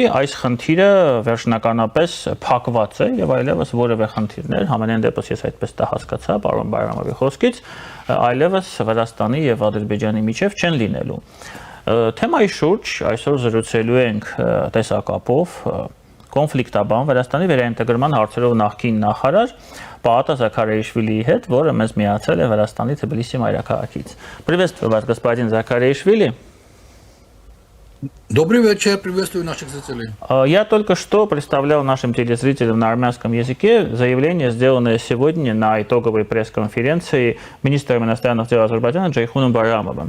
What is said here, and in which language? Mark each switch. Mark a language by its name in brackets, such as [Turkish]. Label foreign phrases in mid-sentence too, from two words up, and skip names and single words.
[Armenian] այս խնդիրը վերջնականապես փակված է եւ այլևս որևէ խնդիրներ, համենայն դեպս ես այդպես դա հասկացա պարոն Բայրամովի խոսքից, այլևս Վրաստանի եւ Ադրբեջանի միջև չեն լինելու։ Թեմայի շուրջ այսօր զրուցելու ենք տեսակապով կոնֆլիկտաբան Վրաստանի վերաինտեգրման հարցերով նախկին նախարար Պաատա Զաքարիաշվիլիի հետ, որը մեզ միացել է Վրաստանի Թբիլիսի մայրաքաղաքից։ [Russian] Приветствую вас, господин Закаришвили. Добрый вечер, приветствую наших зрителей. Я только что представлял нашим телезрителям на армянском языке заявление, сделанное сегодня на итоговой пресс-конференции министра иностранных дел Азербайджана Джейхуном Байрамовым.